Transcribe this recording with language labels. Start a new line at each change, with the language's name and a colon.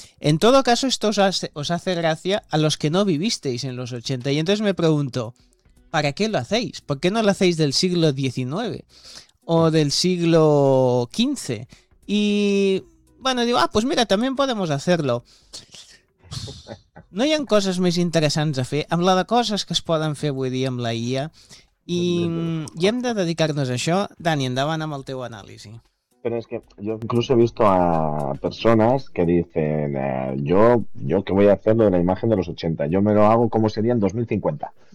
Spanish: En todo caso, esto os hace gracia a los que no vivisteis en los 80. Y entonces me pregunto, ¿para qué lo hacéis? ¿Por qué no lo hacéis del siglo XIX o del siglo XV? Y, bueno, digo, pues mira, también podemos hacerlo.
Catalan: No hi ha coses més interessants a fer amb la de coses que es poden fer avui dia amb la IA i hem de dedicar-nos a això. Dani, endavant amb el teu anàlisi. Però és que jo inclús he vist a persones que
Spanish: dicen jo que voy a hacer lo de la imagen de los 80, yo me lo hago como sería en 2050.